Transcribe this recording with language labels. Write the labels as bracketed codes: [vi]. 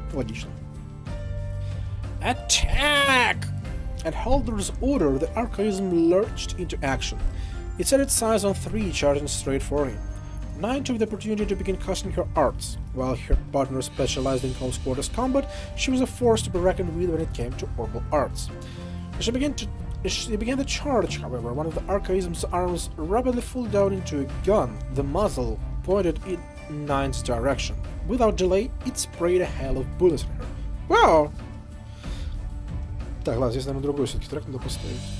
[ru] Логично. [en] Attack! At Halder's order, the archaism lurched into action. It set its sights on 3, charging straight for him. 9 took the opportunity to begin casting her arts. While her partner specialized in close quarters combat, she was a force to be reckoned with when it came to orbital arts. As she began to charge, however, one of the archaism's arms rapidly flew down into a gun, the muzzle pointed in 9's direction. Without delay, it sprayed a hail of bullets at her. Wow! [ru] Так, ладно, здесь, наверное, другой все-таки трек надо поставить.